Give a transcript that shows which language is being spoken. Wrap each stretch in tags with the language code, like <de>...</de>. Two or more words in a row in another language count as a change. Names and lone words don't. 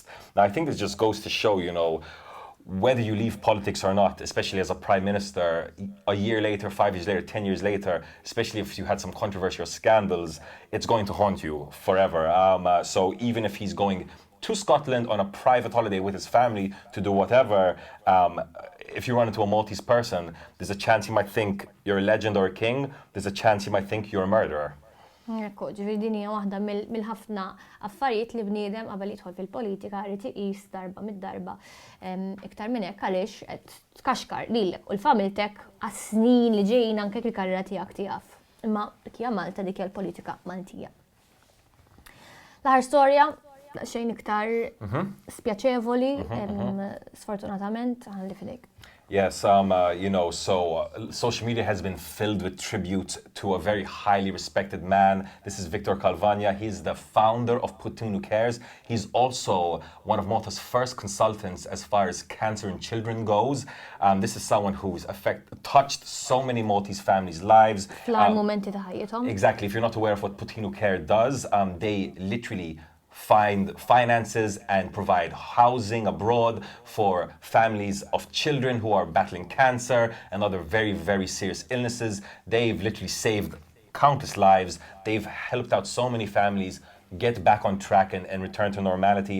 <en>Now, I think this just goes to show, whether you leave politics or not, especially as a prime minister, a year later, 5 years later, 10 years later, especially if you had some controversial scandals, it's going to haunt you forever. So even if he's going to Scotland on a private holiday with his family to do whatever, if you run into a Maltese person, there's a chance he might think you're a legend or a king. There's a chance he might think you're a murderer.</en> <mt>Ekku, ġifieri din hija waħda mill-ħafna affarijiet li bniedem qabel jidħol fil-politika jrid iqis darba mid-darba. Iktar minn hekk għaliex qed tkaxkar lilek u l-familtek għas-snin li ġejjin anke il-karriera tiegħek tijaf. Imma dik hija Malta, dik hija l-politika Maltija. L-aħħar storja xejn iktar spjaċevoli, sfortunatament ħalli fidejk.</mt> <en>Yes, social media has been filled with tributes to a very highly respected man. This is Victor Calvagna. He's the founder of PUTTINU Cares. He's also one of Malta's first consultants as far as cancer in children goes. This is someone who's touched so many Maltese families' lives.</en> <mt>Momenti ta' ħajjithom.</mt> <en>Exactly. If you're not aware of what PUTTINU Care does, they literally find finances and provide housing abroad for families of children who are battling cancer and other very, very serious illnesses. They've literally saved countless lives. They've helped out so many families get back on track and return to normality.</en>